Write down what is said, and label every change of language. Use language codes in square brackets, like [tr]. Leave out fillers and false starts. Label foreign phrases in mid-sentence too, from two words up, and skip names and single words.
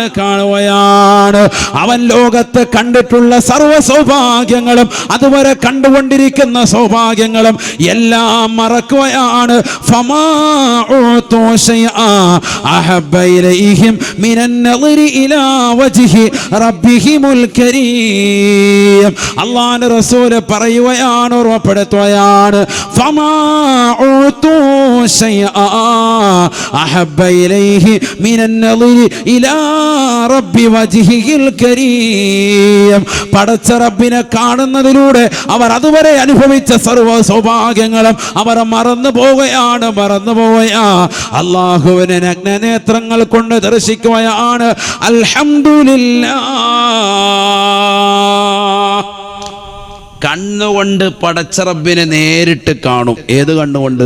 [ml] അവൻ ലോകത്ത് കണ്ടിട്ടുള്ള സർവ്വ സൗഭാഗ്യങ്ങളും അതുവരെ കണ്ടുകൊണ്ടിരിക്കുന്ന സൗഭാഗ്യങ്ങളും എല്ലാം മറക്കുകയാണ്. അല്ലാഹുവിന്റെ റസൂൽ പറയുകയാണ്, ഓർമ്മപ്പെടുത്തുകയാണ്, [ar] فما أعطوا شيئا أحب إليه من النظر إلى رب وجهه الكريم. [ml] പടച്ച റബ്ബിനെ കാണുന്നതിലൂടെ അവർ അതുവരെ അനുഭവിച്ച സർവ്വ സൗഭാഗ്യങ്ങളും അവർ മറന്നു പോവുകയാണ്. അല്ലാഹുവിനെ നഗ്നനേത്രങ്ങൾ കൊണ്ട് ദർശിക്കുകയാണ്. അൽഹംദുലില്ലാഹ്. കണ്ണുകൊണ്ട് പടച്ചറബിനെ നേരിട്ട് കാണും. ഏത് കണ്ണുകൊണ്ട്?